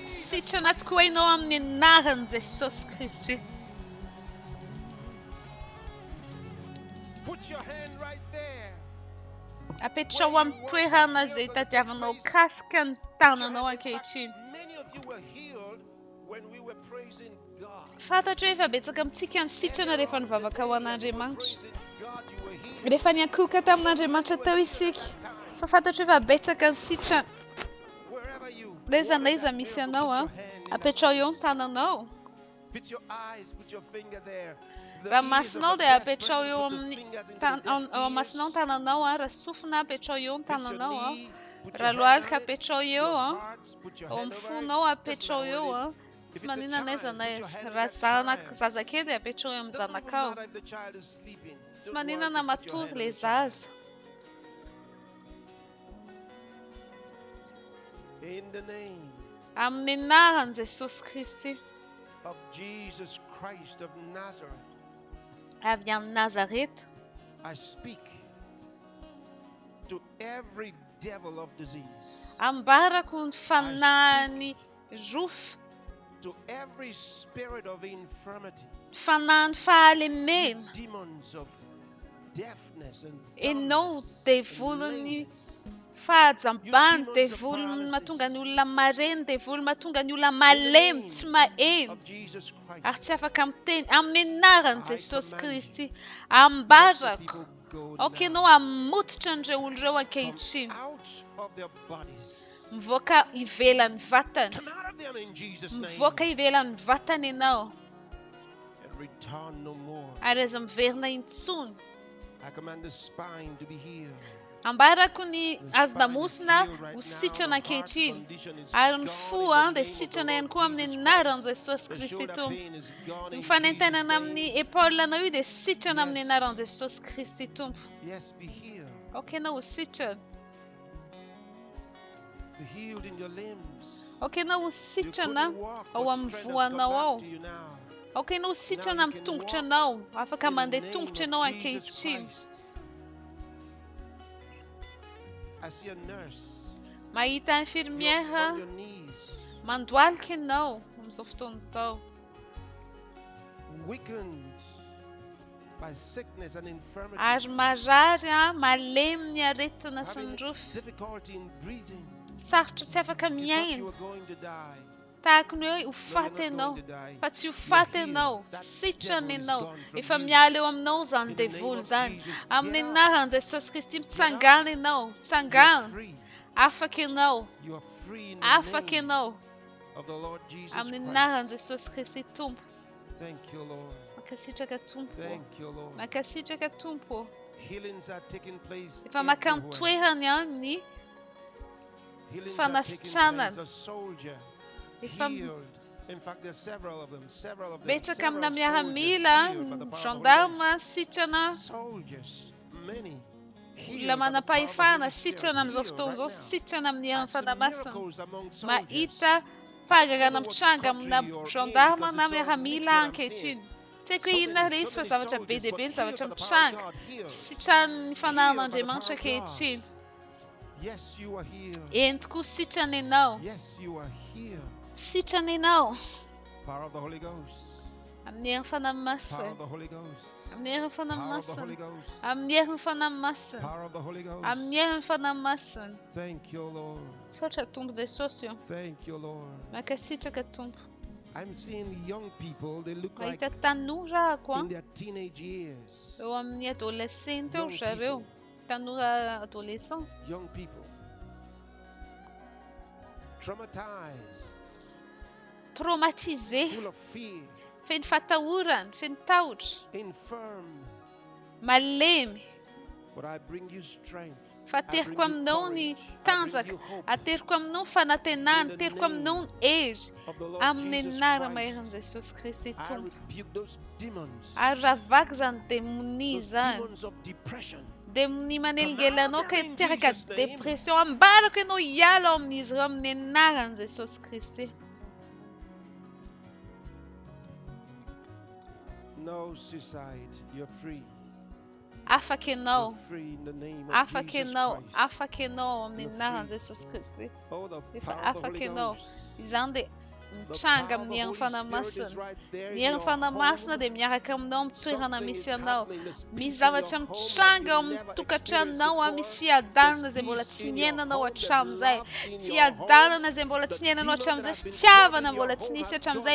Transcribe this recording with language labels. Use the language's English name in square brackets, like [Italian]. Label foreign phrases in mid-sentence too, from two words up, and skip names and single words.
[Malagasy] sitrana tokoa ianao amin'ny anaran'i Jesosy Kristy. [English] Put your hand right there. [Malagasy] Apetrao amin'ny toerana izay tadiavanao kasika ny tananao ankehitriny. [English] Many of you were healed when we were praising God. [Malagasy] Fantatra hoe efa betsaka amintsika ny sitrana rehefa nivavaka ho an'Andriamanitra. [English] Praising God, you were healed. [Malagasy] Rehefa niankohoka tamin'Andriamanitra tao isika. Fa fantatra hoe efa betsaka ny sitrana. [English] Wherever you [Malagasy] Reza na iza misy anao, apetrao eo ny tananao. [English] Put your eyes, put your finger there. [Malagasy] Raha masonao dia apetrao eo amin'ny masonao ny tananao, raha sofina apetrao eo ny tananao, raha lohalika apetrao eo, ao amin'ny fonao apetrao eo, tsy maninona na iza na iza. Raha zazakely dia apetrao eo amin'ny zanakao. Tsy maninona na matory ilay zaza. [English] In the name [Malagasy] Amin'ny anaran'i Jesosy Kristy, [English] of Jesus Christ of Nazareth, [Malagasy] avy amin'ny Nazareta, [English] I speak to every devil of disease, [Malagasy] ambarako ny fanahin'ny rofy, [English] to every spirit of infirmity, [Malagasy] fanahin'ny fahalemena, [English] demons of deafness and [Malagasy] ianao [English] dumbness, [Malagasy] devolon'ny fahajambany, devolon'ny mahatonga ny olona mareny, devolon'ny mahatonga ny olona malemy, tsy maheno, [English] of Jesus Christ. [Malagasy] ary tsy afaka miteny. Amin'ny anaran'i Jesosy Kristy, ambarako. Ok, ianao hamototra an'ireo olo ireo ankehitriny. [English] Out of their bodies. [Malagasy] Mivoaka ivelan'ny vatany. [English] Come out of them in Jesus' name. [Malagasy] Mivoaka ivelan'ny vatany ianao. [English] And return no more. [Malagasy] Ary aza miverina intsony. [English] I command the spine to be healed. [Malagasy] Ambarako ny azonamosina ho sitrana ankehitriny. Ary ny fo dia sitrana ihany koa amin'ny anaran'i Jesosy [English] The [Malagasy] Kristy [English] shoulder [Malagasy] tompo. [English] pain is gone [Malagasy] Ny [English] in Jesus' [Malagasy] fanentenana [English] name. [Malagasy] amin'ny epaolanao io dia sitrana amin'ny anaran'i Jesosy Kristy tompo. [English] Yes, be healed. [Malagasy] Ok, ianao ho sitrana. [English] Be healed in your limbs. [Malagasy] Ok, ianao ho [English] You [Malagasy] sitrana [English] couldn't walk, [Malagasy] ao [English] but [Malagasy] amin'ny [English] strength has [Malagasy] voanao [English] come [Malagasy] ao. [English] back to you now. [Malagasy] Ok, ianao ho sitrana amin'ny tongotranao. Afaka [English] In the [Malagasy] mandeha [English] name [Malagasy] tongotra [English] of [Malagasy] ianao [English] Jesus [Malagasy] ankehitriny. [English] Christ. I see a nurse [Malagasy] Mahita infirmiera [English] on your knees, [Malagasy] mandoalika ianao amin'izao fotoana izao. [English] weakened by sickness and infirmity, [Malagasy] Ary marary, malemy ny aretina sy ny [English] having [Malagasy] rofy. [English] difficulty in breathing. [Malagasy] Sarotra tsy afaka [English] You thought you [Malagasy] miaina. [English] were going to die. [Malagasy] Tahaka ny hoe ho [English] No, [Malagasy] faty [English] you're not [Malagasy] ianao. [English] going to die. [Malagasy] Fa tsy ho [English] You're [Malagasy] faty [English] healed. [Malagasy] ianao. [English] That [Malagasy] Sitrana [English] devil is [Malagasy] ianao. [English] gone from [Malagasy] Efa [English] you. [Malagasy] miala eo aminao izany [English] In the name [Malagasy] devoly [English] of [Malagasy] izany. [English] Jesus, [Malagasy] Amin'ny [English] get up. [Malagasy] anaran'i Jesosy Kristy mitsangana ianao. [English] You're [Malagasy] Mitsangana. [English] free. [Malagasy] Afaka ianao. [English] You are free in the [Malagasy] Afaka [English] name [Malagasy] ianao. [English] of the Lord Jesus [Malagasy] Amin'ny [English] Christ. [Malagasy] anaran'i Jesosy Kristy tompo. [English] Thank you, Lord. [Malagasy] Makasitraka tompo. [English] Thank you, Lord. [Malagasy] Makasitraka tompo. [English] Healings are taking place [Malagasy] Efa maka [English] everywhere. [Malagasy] mitoerany any [English] Healings are taking [Malagasy] Fanasitranana. [English] place. A soldier [Malagasy] Efa [English] healed. In fact, there's several of them. Several of them. [Malagasy] betsaka [English] Several [Malagasy] amina [English] soldiers [Malagasy] miaramila, [English] healed by the power of the Holy [Malagasy] gendarme, [English] Ghost. [Malagasy] sitrana, [English] Soldiers, many healed [Malagasy] olona [English] by the power of the [Malagasy] manam-pahefana, [English] Holy Spirit. [Malagasy] sitrana amin'izao [English] Healed [Malagasy] fotoana [English] right [Malagasy] izao, [English] now. [Malagasy] sitrana amin'ny [English] I [Malagasy] heran'ny [English] see [Malagasy] fanamasina. [English] miracles among soldiers. [Malagasy] Mahita fahagarana [English] what [Malagasy] mitranga amina [English] country you're in, [Malagasy] gendarme [English] because [Malagasy] na [English] it's all [Malagasy] miaramila [English] mixed what I'm [Malagasy] ankehitriny. Tsy haiko [English] So [Malagasy] inona [English] many [Malagasy] rehetra zavatra be [English] soldiers, [Malagasy] dia [English] but [Malagasy] be ny [English] healed [Malagasy] zavatra [English] by the power of [Malagasy] mitranga. [English] God, healed. [Malagasy] Sitran'ny fanahin'Andriamanitra [English] Healed by the power [Malagasy] ankehitriny. [English] Yes, you are healed. [Malagasy] Eny tokoa sitrana ianao. [English] Yes, you are healed. [Malagasy] Sitrana ianao. [English] Power of the Holy Ghost. [Malagasy] Amin'ny heran'ny fanahy [English] Power [Malagasy] masina. [English] of the Holy Ghost. [Malagasy] Amin'ny heran'ny fanahy [English] Power of the Holy [Malagasy] masina. [English] Ghost. [Malagasy] Amin'ny heran'ny fanahy masina. [English] Power of the Holy Ghost. [Malagasy] Amin'ny heran'ny fanahy masina. [English] Thank you, Lord. [Malagasy] Saotra tompo Jesosy io. [English] Thank you, Lord. [Malagasy] Makasitraka tompo. [English] I'm seeing young people, they look like [Malagasy] Mahita tanora ako [English] in their teenage years. [Malagasy] eo amin'ny adolescente eo [English] Young [Malagasy] zareo. [English] people. [Malagasy] Tanora adolescent. [English] Young people. Traumatized. [Malagasy] Traumatisé. [English] Full of fear. [Malagasy] Feno fatahorana, feno tahotra. [English] Infirm. [Malagasy] Malemy. [English] But I bring you strength. [Malagasy] Fa [English] I bring [Malagasy] ateriko [English] you [Malagasy] aminao ny [English] courage. I bring [Malagasy] tanjaka. [English] you hope [Malagasy] Ateriko aminao ny fanantenana. [English] In the [Malagasy] Ateriko aminao ny hery. [English] of the Lord [Malagasy] Amin'ny [English] Jesus [Malagasy] anarana [English] Christ. [Malagasy] maheran'i Jesosy Kristy [English] I [Malagasy] tompo. [English] rebuke those demons. [Malagasy] Ary ravaka izany demoni [English] Those [Malagasy] izany. [English] demons of depression. [Malagasy] Demoni manelingelanao ka [English] Come out in [Malagasy] hiteraka [English] Jesus' name. [Malagasy] depression. Ambarako ianao hiala ao amin'izy ireo amin'ny anaran'i Jesosy Kristy. [English] No suicide. You're free. [Malagasy] Afaka ianao. [English] You're free in the name of [Malagasy] Afaka [English] Jesus [Malagasy] ianao. [English] Christ. [Malagasy] Afaka ianao amin'ny [English] You're [Malagasy] anaran'i [English] free. [Malagasy] Jesosy Kristy. [English] Oh, the [Malagasy] Efa [English] power of the [Malagasy] afaka [English] Holy [Malagasy] ianao. [English] Ghost. [Malagasy] Izany dia mitranga amin'ny herin'ny fanamasina. Ny herin'ny fanamasina dia miaraka aminao amin'ny toerana misy anao. Misy zavatra mitranga ao amin'ny tokantranonao, misy fiadanana izay mbola tsy niainanao hatramin'izay. Fiadanana izay mbola tsy niainanao hatramin'izay, fitiavana mbola tsy nisy hatramin'izay.